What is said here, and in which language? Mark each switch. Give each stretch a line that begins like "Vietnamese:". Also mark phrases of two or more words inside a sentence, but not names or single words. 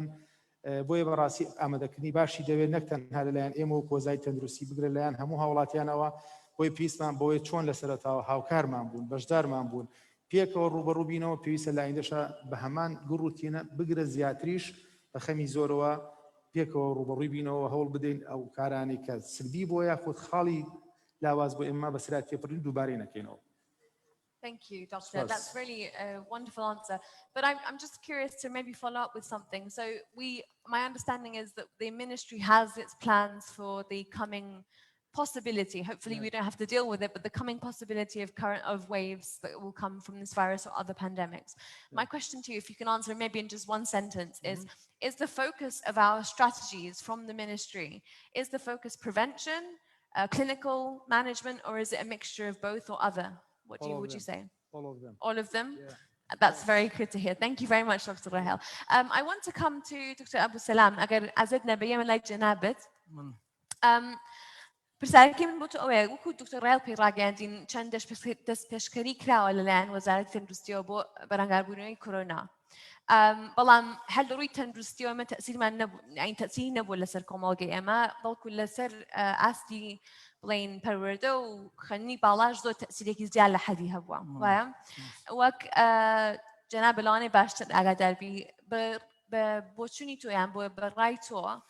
Central Kurdish: بۆیە بەڕاستی ئامادەکردنی باشی دەوێت نەک تەنها لەلایەن ئێمە و کۆزای تەندروستی بگرێت لەلایەن هەموو هاوڵاتیانەوە بۆی پێویستمان بۆیە چۆن لە سەرەتاوە هاوکارمان بوون بەشدارمان بوون پێکەوە ڕوبەڕووبینەوە پێویستە لە ئایندەشە بە هەمان گوڕوتینە بگرە زیاتریش بە خەمی زۆرەوە پێکەوە ڕوبەڕووی بینەوە هەوڵ بدەین ئەو کارانی کە سلبی بۆ یاخود خاڵی لاواز بۆ ئێمە بەسرات تێپڕین دووبارەی نەکەینەوە.
English: Thank you, Doctor. That's really a wonderful answer. But I'm just curious to maybe follow up with something. So my understanding is that the ministry has its plans for the coming possibility. Hopefully we don't have to deal with it, but the coming possibility of waves that will come from this virus or other pandemics. My question to you, if you can answer maybe in just one sentence, is the focus of our strategies from the ministry, is the focus prevention, clinical management, or is it a mixture of both or other? What would you say? All of them. All of them? Yeah. That's very good to hear. Thank you very much, Dr. Rahel. I want to come to Dr. Abu Salam. أجر أزدنا بيوم لا جنابت.
Central Kurdish: پرسیارەکەی من بۆ تۆ ئەوەیە وەکو دکتۆر ڕایڵ پێی ڕاگەیاندین چەند دەست پێشکەری کراوە لەلایەن وەزارەتی تەندروستیەوە بۆ بەرەنگاربوونەوەی کۆرۆنا. بەڵام هەر لە ڕووی تەندروستیەوە ئێمە تەسیرمان نەبوو تەسیری نەبوو لەسەر کۆمەڵگەی ئێمە بەڵکو لەسەر ئاستی بڵین پەروەردە و خەنی باڵاش زۆر تەسیرێکی زیاد لە حەدی هەبووە وایە وەک جەناب لەوانەی باشتر ئاگاداربی بە بۆچوونی تۆیان بۆ بەڕای تۆ